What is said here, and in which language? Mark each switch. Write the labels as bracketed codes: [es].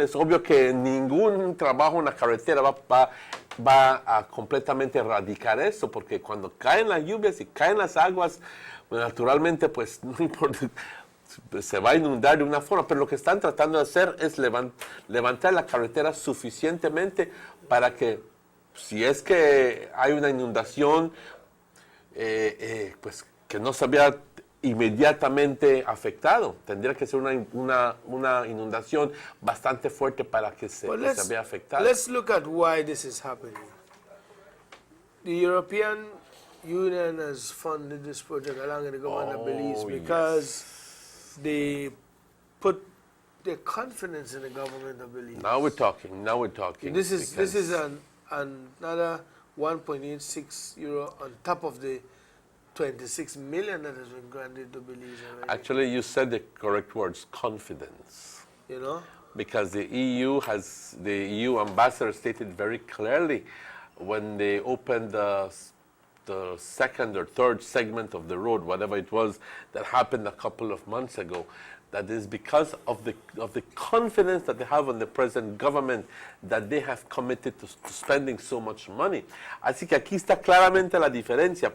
[es] Es obvio que ningún trabajo en la carretera va a completamente erradicar eso, porque cuando caen las lluvias y caen las aguas, pues, naturalmente, pues no importa, se va a inundar de una forma, pero lo que están tratando de hacer es levantar la carretera suficientemente para que, si es que hay una inundación, pues que no se vea inmediatamente afectado. Tendría que ser una inundación bastante fuerte para que se vea afectado. [en] Let's look at why this is happening. The European Union has funded this project along with the government of Belize because they put their confidence in the government of Belize. Now we're talking. This is another 1.86 euro on top of the 26 million that has been granted to Belize already. Actually, you said the correct words, confidence. You know? Because the EU ambassador stated very clearly when they opened the second or third segment of the road, whatever it was, that happened a couple of months ago, that is because of the confidence that they have on the present government that they have committed to spending so much money. [es] Así que aquí está claramente la diferencia.